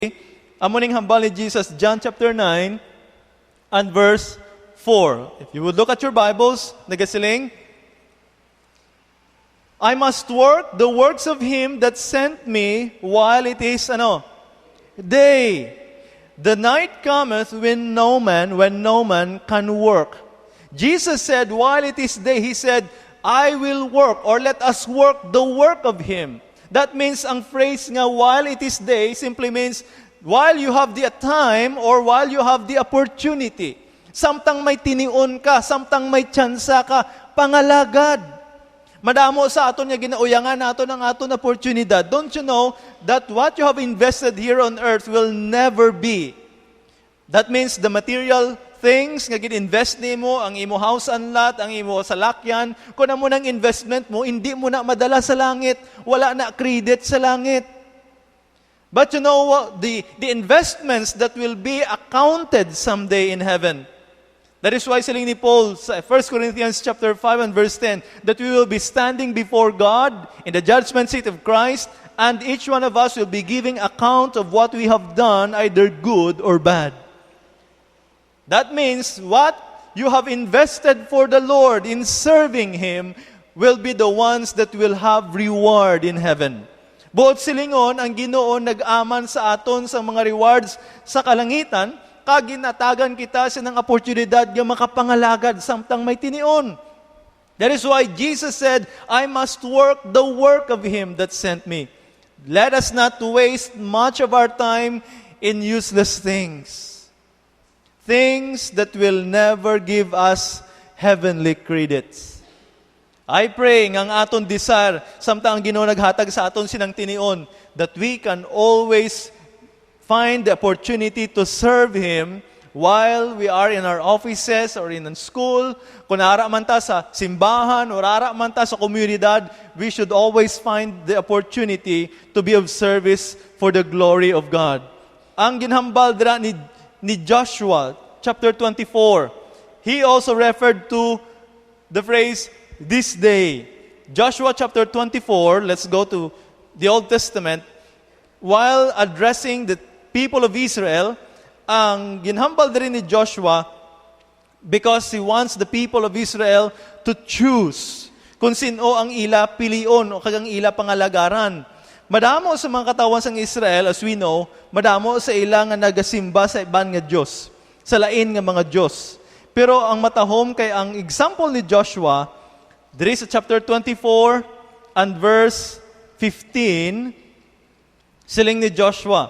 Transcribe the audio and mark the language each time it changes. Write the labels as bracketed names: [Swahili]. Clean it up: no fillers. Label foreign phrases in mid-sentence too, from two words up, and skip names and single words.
[Hiligaynon] Amuning hambal ni Jesus, [English] John chapter 9 and verse 4. If you would look at your Bibles, nagasiling, I must work the works of Him that sent me while it is, day. The night cometh when no man can work. Jesus said, while it is day, He said, I will work, or let us work the work of Him. That means, ang phrase nga, while it is day, simply means, while you have the time or while you have the opportunity. [Hiligaynon] Samtang may tinion ka, samtang may tsansa ka, pangalagad. Madamo sa aton nga ginauyangan nato ng aton oportunidad. [English] Don't you know that what you have invested here on earth will never be? That means the material things [Hiligaynon] nga gin-invest nimo, ang imo [English] house and lot, [Hiligaynon] ang imo salakyan, kung na mo ng investment mo, hindi mo na madala sa langit, wala na [English] credit sa langit. But you know what? The investments that will be accounted someday in heaven. That is why [Hiligaynon] siling ni Paul sa [English] 1 Corinthians chapter 5 and verse 10, that we will be standing before God in the judgment seat of Christ, and each one of us will be giving account of what we have done, either good or bad. That means what you have invested for the Lord in serving Him will be the ones that will have reward in heaven. [Hiligaynon] Buot silingon, ang Ginoo nag-aman sa aton sa mga rewards sa kalangitan, kaginatagan kita sa ng oportunidad nga makapangalagad samtang may tinion. [English] That is why Jesus said, I must work the work of Him that sent me. Let us not waste much of our time in useless things. Things that will never give us heavenly credits. I pray [Hiligaynon] ng aton desire, samtang ang Ginoo naghatag sa aton sinang tinion, [English] that we can always find the opportunity to serve Him while we are in our offices or in school. [Hiligaynon] Kung nara man ta sa simbahan or nara man ta sa komunidad, [English] we should always find the opportunity to be of service for the glory of God. [Hiligaynon] Ang ginhambal dira ni [English] Joshua, chapter 24, he also referred to the phrase, this day. Joshua chapter 24, let's go to the Old Testament. While addressing the people of Israel, [Hiligaynon] ang ginhambal din ni Joshua, [English] because he wants the people of Israel to choose [Hiligaynon] kung sino ang ila pilion o kagang ila pangalagaran. Madamo sa mga katawan sang Israel, [English] as we know, [Hiligaynon] madamo sa ila nga nagasimba sa iban nga Diyos, sa lain nga mga Diyos. Pero ang matahom kay ang example ni Joshua, [English] there is a chapter 24 and verse 15, [Hiligaynon] siling ni Joshua.